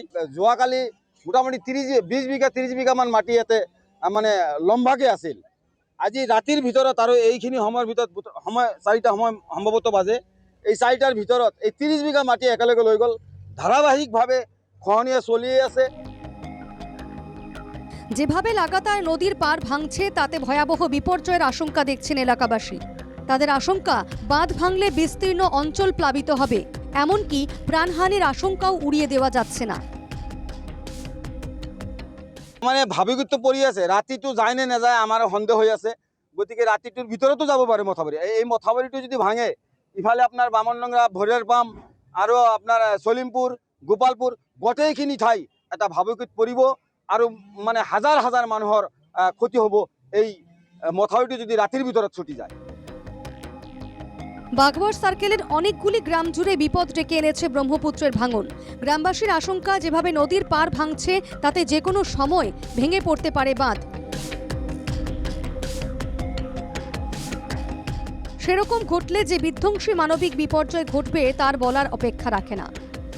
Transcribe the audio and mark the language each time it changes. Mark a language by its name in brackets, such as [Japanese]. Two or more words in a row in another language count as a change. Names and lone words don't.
[Assamese] যোৱাকালি মোটামুটি 20 বিঘা 30 বিঘামান মাটি ইয়াতে মানে লম্বাকৈ আছিল। আজি ৰাতিৰ ভিতৰত আৰু এইখিনি সময়ৰ ভিতৰত সময় 4টা সময় সম্ভৱত বাজে, এই 4টাৰ ভিতৰত এই 30 বিঘা মাটি একেলগে লৈ গ'ল। ধাৰাবাহিকভাৱে খহনীয়া চলিয়ে আছে। [Bangla] যেভাবে লাগাতার নদীর পাড় ভাঙছে তাতে ভয়াবহ বিপর্যয়ের আশঙ্কা দেখছেন এলাকাবাসী। তাদের আশঙ্কা, বাঁধ ভাঙলে বিস্তীর্ণ অঞ্চল প্লাবিত হবে, এমনকি প্রাণহানির আশঙ্কাও উড়িয়ে দেওয়া যাচ্ছে না। [Assamese] মানে ভাবিগুত পৰি আছে, ৰাতিটো যায় নে নাযায় আমাৰ সন্দেহ হৈ আছে। গতিকে ৰাতিটোৰ ভিতৰতো যাব পাৰে মথাউৰি। এই মথাউৰিটো যদি ভাঙে, ইফালে আপোনাৰ বামনডংৰা, ভৰিয়াৰ পাম আৰু আপোনাৰ চলিমপুৰ, গোপালপুৰ গোটেইখিনি ঠাই এটা ভাবুকিত পৰিব আৰু মানে হাজাৰ হাজাৰ মানুহৰ ক্ষতি হ'ব এই মথাউৰিটো যদি ৰাতিৰ ভিতৰত ছুটি যায়। [Bangla] বাগবর সার্কেলের অনেকগুলি গ্রাম জুড়ে বিপদ ডেকে এনেছে ব্রহ্মপুত্রের ভাঙন। গ্রামবাসীর আশঙ্কা, যেভাবে নদীর পাড় ভাঙছে তাতে যে কোনো সময় ভেঙে পড়তে পারে বাঁধ। সেরকম ঘটলে যে বিধ্বংসী মানবিক বিপর্যয় ঘটবে তার বলার অপেক্ষা রাখে না।